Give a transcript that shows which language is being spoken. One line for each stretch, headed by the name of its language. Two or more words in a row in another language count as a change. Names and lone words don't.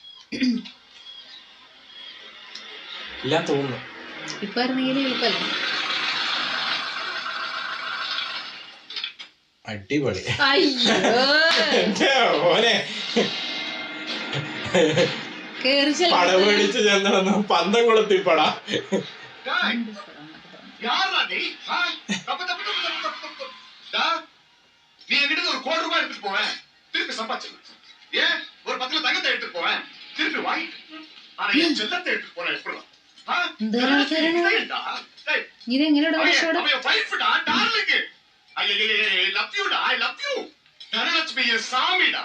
Malayalam: ഇല്ല തോന്നുന്നു. ഇപ്പൊ ആയിരുന്നെങ്കിൽ എളുപ്പല്ലേ? അടിപൊളി. പട മേടിച്ച് ചെന്നു പന്തം കൊളുത്തി പടാ.
Tamil: நீ என்கிட்ட ஒரு கோடி ரூபாய் எடுத்துட்டு போவேன், திருப்பி சம்பாதிச்சிருவேன். ஏன் ஒரு 10 கிலோ தங்கத்தை எடுத்துட்டு போவேன், திருப்பி வாங்கிட்டு. ஆனா என் செல்லத்தை எடுத்துட்டு போறேன் எப்படி? தனலட்சுமி என் சாமிடா.